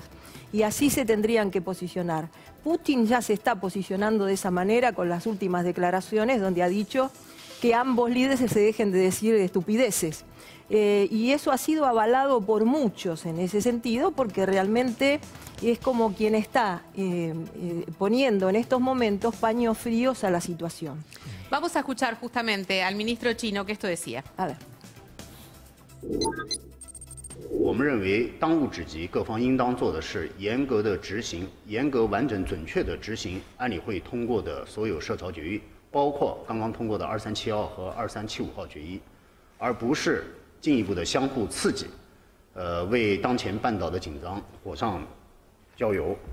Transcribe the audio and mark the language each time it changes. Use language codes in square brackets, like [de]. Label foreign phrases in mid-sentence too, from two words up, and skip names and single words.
[es] Y así se tendrían que posicionar. Putin ya se está posicionando de esa manera con las últimas declaraciones, donde ha dicho que ambos líderes se dejen de decir estupideces. Y eso ha sido avalado por muchos en ese sentido, porque realmente es como quien está poniendo en estos momentos paños fríos a la situación. Vamos a escuchar justamente al ministro chino que esto decía. A ver. [zh] 我们认为，当务之急，各方应当做的是严格的执行、严格、完整、准确的执行安理会通过的所有涉朝决议，包括刚刚通过的2371号和2375号决议，而不是进一步的相互刺激，为当前半岛的紧张火上浇油。